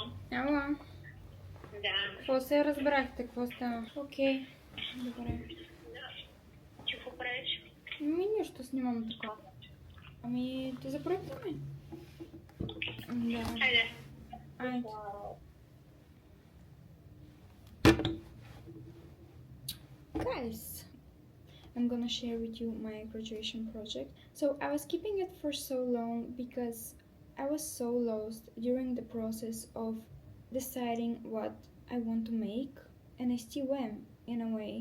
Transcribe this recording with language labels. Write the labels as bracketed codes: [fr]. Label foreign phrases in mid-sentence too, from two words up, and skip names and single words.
[bg] Ало. Да. Какво се разбрахте? Какво става? Окей. Добре. Какво правиш? Нищо, снимам така. Ами, да запроектваме. Да. Хайде. Айде. [en] Guys, I'm gonna share with you my graduation project. So I was keeping it for so long because I was so lost during the process of deciding what I want to make, and I still am in a way.